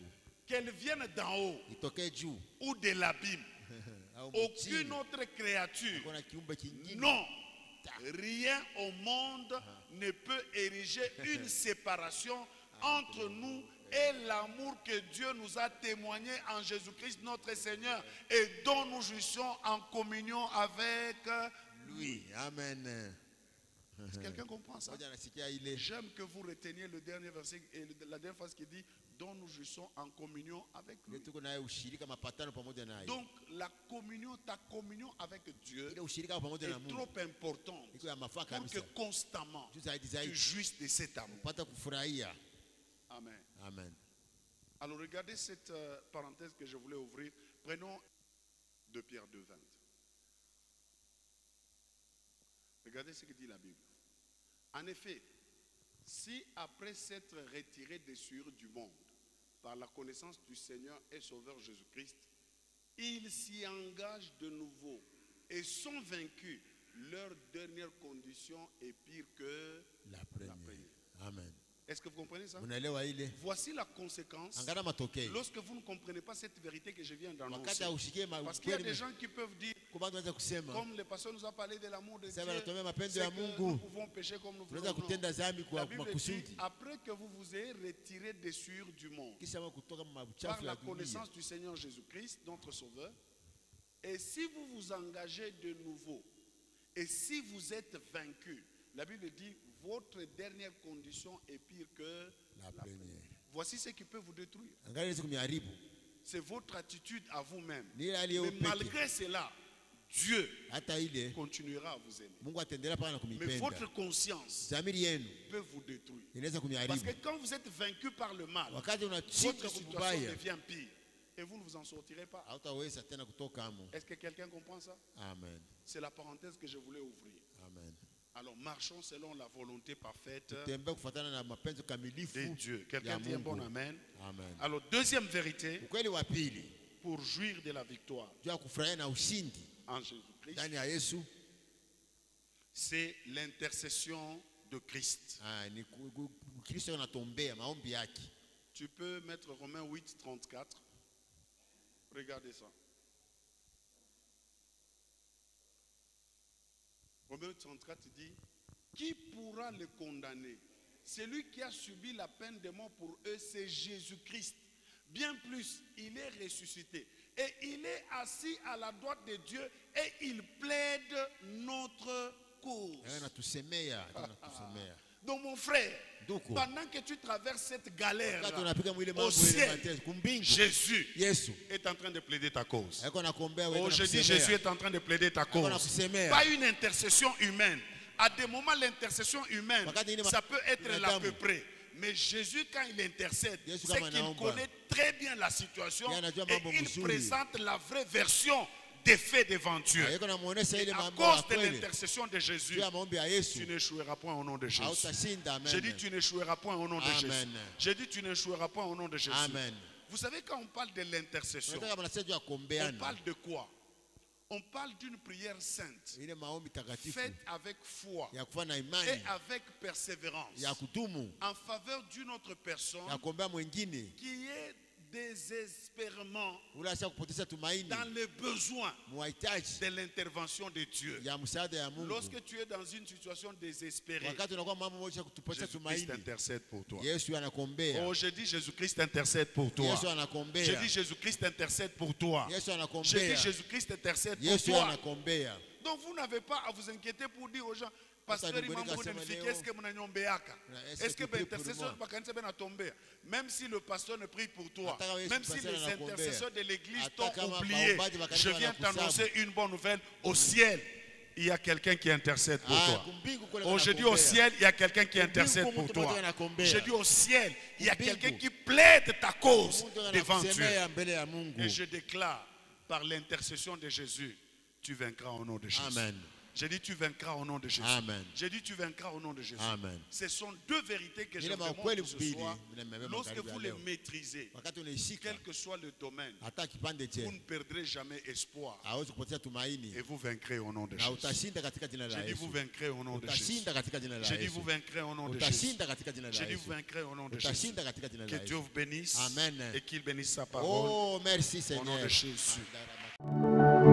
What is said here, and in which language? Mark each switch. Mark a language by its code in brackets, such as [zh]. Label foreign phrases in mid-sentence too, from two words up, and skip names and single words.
[fr] qu'elle vienne d'en haut [sw] itokee juu [fr] ou de l'abîme, au aucune [sw] mchini. [fr] autre créature, [sw] Hakuna kiumbe kingine. [fr] non, rien au monde ne peut ériger une séparation entre nous et l'amour que Dieu nous a témoigné en Jésus-Christ notre Seigneur et dont nous jouissons en communion avec Lui. Amen. Est-ce que quelqu'un comprend ça? [sw] Moja anasikia ile. [fr] J'aime que vous reteniez le dernier verset et la dernière phrase qui dit dont nous jouissons en communion avec lui. [sw] Ile tuko naye ushirika mapatano pamoja naye. [fr] Donc la communion, ta communion avec Dieu [sw] Ile ushirika pamoja na [fr] est [sw] Mungu. [fr] trop importante [sw] Iko ya mafaa [fr] pour que [sw] kabisa. [fr] constamment [sw] Juu zaidi [fr] tu [sw] zaidi. [fr] jouisses de cet amour. [sw] Pata kufurahia. Amen. Amen. [fr] Alors regardez cette parenthèse que je voulais ouvrir. Prenons de Pierre 2:20. Regardez ce que dit la Bible. En effet, si après s'être retirés des souillures du monde par la connaissance du Seigneur et Sauveur Jésus-Christ, ils s'y engagent de nouveau et sont vaincus, leur dernière condition est pire que La première. Amen. Est-ce que vous comprenez ça? [sw] Unaelewa ile? [fr] Voici la conséquence [sw] Angana matokeo. [fr] lorsque vous ne comprenez pas cette vérité que je viens [sw] Wakati [fr] d'annoncer. [sw] hausikie [fr] Parce qu'il y a des [sw] ukweli. [fr] gens qui peuvent dire, [sw] Kwa watu wanaweza kusema [fr] comme le pasteur nous a parlé de l'amour de Dieu, [sw] sema anatuambia mapendo [fr] c'est [sw] ya [fr] que [sw] Mungu. [fr] nous pouvons pécher comme nous [sw] Tunaweza [fr] voulons. [sw] kutenda dhambi [fr] La [sw] kwa [fr] Bible dit, [sw] makusudi. [fr] après que vous vous ayez retiré des souillures du monde, [sw] Kisha kutoka [fr] par [sw] mabuchafu [fr] la [sw] ya dunia. [fr] connaissance du Seigneur Jésus-Christ, notre Sauveur, et si vous vous engagez de nouveau, et si vous êtes vaincu, la Bible dit, votre dernière condition est pire que La première. Voici ce qui peut vous détruire. [sw] Angalia ile kumharibu. [fr] C'est votre attitude à vous-même. [sw] Ni ile hali [fr] Mais [sw] yako peke. [fr] malgré cela, Dieu [sw] Hata ile [fr] continuera à vous aimer. [sw] Mungu ataendelea paka na [fr] Mais [sw] kumipenda. [fr] votre conscience [sw] Dhamiri yenu [fr] peut vous détruire. [sw] inaweza [fr] Parce [sw] kumharibu. [fr] que quand vous êtes vaincu par le mal, [sw] Wakati [fr] votre [sw] unachinjwa [fr] situation [sw] kubaya, [fr] devient pire. Et vous ne vous en sortirez pas. [sw] hautaweza tena kutoka hamo. [fr] Est-ce que quelqu'un comprend ça? Amen. C'est la parenthèse que je voulais ouvrir. Amen. Alors marchons selon la volonté parfaite [sw] Tembea kufuatana na mapenzi kamilifu [fr] de Dieu. [sw] ya [fr] Quelqu'un dit un bon [sw] Mungu. [fr] amen. Amen. Alors deuxième vérité, [sw] Ukweli wa pili, [fr] pour jouir de la victoire [sw] juu ya kufurahia na ushindi [fr] en Jésus-Christ, [sw] ndani ya Yesu, [fr] c'est l'intercession de Christ. [sw] ni Kristo anatombea maombi yake. [fr] Tu peux mettre Romains 8, 34. Regardez ça. Romains 8, 34 dit, qui pourra le condamner? Celui qui a subi la peine de mort pour eux, c'est Jésus-Christ. Bien plus, il est ressuscité. Et il est assis à la droite de Dieu et il plaide notre cause. [sw] Anatusemea, anatusemea. [fr] Donc mon frère, [sw] Ndugu, [fr] pendant que tu traverses cette galère [sw] wakati unapiga mwile [fr] au [sw] mambo ile [fr] ciel, [sw] mateso kumbingu, [fr] Jésus [sw] Yesu [fr] est en train de plaider ta cause. [sw] yako nakuombea wewe [fr] Oh, [sw] na [fr] je dis [sw] kusemea. [fr] Jésus est en train de plaider ta cause. [sw] nakusemea. [fr] Pas une intercession humaine. À des moments, l'intercession humaine, [sw] Wakati ingine [fr] ça peut être là à [sw] binadamu. [fr] peu près. Mais Jésus, quand il intercède, [sw] Yesu [fr] c'est [sw] kama [fr] qu'il [sw] anaomba. [fr] connaît très bien la situation [sw] Yeye anajua [fr] et [sw] mambo [fr] il [sw] mzuri. [fr] présente la vraie version des faits devant Dieu. [sw] Ayeko namuonesha ile [fr] Et à [sw] mambo ya [fr] cause de [sw] kweli. [fr] l'intercession de Jésus, [sw] Juu ya maombi ya Yesu [fr] tu n'échoueras point au nom de Jésus. [sw] hautashinda. Amen. [fr] J'ai dit tu n'échoueras point au nom de Jésus. Amen. J'ai dit tu n'échoueras point au nom de Jésus. Amen. Vous savez, quand on parle de l'intercession, [sw] Unataka mnasema juu ya [fr] on [sw] kuombeana. [fr] parle de quoi? On parle d'une prière sainte, [sw] Ile maombi takatifu [fr] faite avec foi [sw] ya kufanya [fr] et [sw] imani [fr] avec persévérance [sw] ya kudumu [fr] en faveur d'une autre personne [sw] ya kuombea mwingine [fr] qui est désespérément [sw] ule asha kupoteza tumaini [fr] dans le besoin [sw] muhitaji [fr] de l'intervention de Dieu. [sw] ya msaada ya Mungu. [fr] Lorsque tu es dans une situation désespérée, [sw] Wakati unakuwa mambo moja kutupoteza [fr] Jésus-Christ [sw] tumaini, [fr] intercède pour toi. [sw] Yesu anakuombea. [fr] Oh, je dis Jésus-Christ intercède pour toi. [sw] Yesu [fr] Je [sw] anakuombea. [fr] dis Jésus-Christ intercède pour toi. [sw] Yesu [fr] Je dis [sw] anakuombea. [fr] Jésus-Christ intercède pour [sw] Yesu [fr] toi. [sw] anakuombea. [fr] Donc vous n'avez pas à vous inquiéter pour dire aux gens, Pasteur, [sw] Ndugu nikasema leo, [fr] est-ce que mnanyombeaka? est-ce Est-ce que que tu pries pour l'intercesseur moi? bakanisa bena tomber? Même si le pasteur ne prie pour toi, [sw] Ataka wewe [fr] même si pasteur les [sw] anakuombea. [fr] intercesseurs de l'église [sw] Hata [fr] t'ont [sw] kama [fr] oublié, [sw] baombaji wa kanisa [fr] je viens [sw] wanakusabu. [fr] t'annoncer une bonne nouvelle. Au ciel, il y a quelqu'un qui intercède pour [sw] Ah, [fr] toi. [sw] kumbingu kule [fr] Oh, je dis au [sw] wanakuombea. [fr] ciel, il y a quelqu'un qui intercède pour [sw] Mungu [fr] toi. [sw] mmoja anakuombea. [fr] Je dis au ciel, il y a [sw] Kumbingu. [fr] quelqu'un qui plaide ta cause [sw] Mungu [fr] devant Dieu. [sw] anakusemea mbele ya Mungu. [fr] Et je déclare, par l'intercession de Jésus, tu vaincras au nom de Jésus. Amen. J'ai dit tu vaincras au nom de Jésus. Amen. J'ai dit tu vaincras au nom de Jésus. Amen. Ce sont deux vérités que je [sw] Ile [fr] vous demande [sw] maukweli [fr] ce [sw] mbili [fr] soir. [sw] nimebeba [fr] Lorsque [sw] magharibi [fr] vous [sw] ya [fr] les [sw] leo. [fr] maîtrisez, [sw] Wakati unaishika [fr] quel que soit le domaine, [sw] hata kipande [fr] vous [sw] che [fr] ne perdrez jamais espoir. [sw] hawezi kupoteza tumaini [fr] Et vous vaincrez au nom de [sw] na [fr] Jésus. [sw] utashinda katika jina la [fr] J'ai dit [sw] Yesu. [fr] vous vaincrez au nom de Jésus. [sw] Utashinda katika jina la [fr] J'ai dit [sw] Yesu. [fr] vous vaincrez au nom de Jésus. [sw] Utashinda katika jina la [fr] J'ai dit [sw] Yesu. [fr] vous vaincrez au nom de Jésus. [sw] Utashinda katika jina [fr] Que [sw] la [fr] Dieu [sw] Yesu. [fr] vous bénisse [sw] Amen. [fr] et qu'il bénisse sa parole Oh, merci au nom Seigneur. de Jésus. Amen.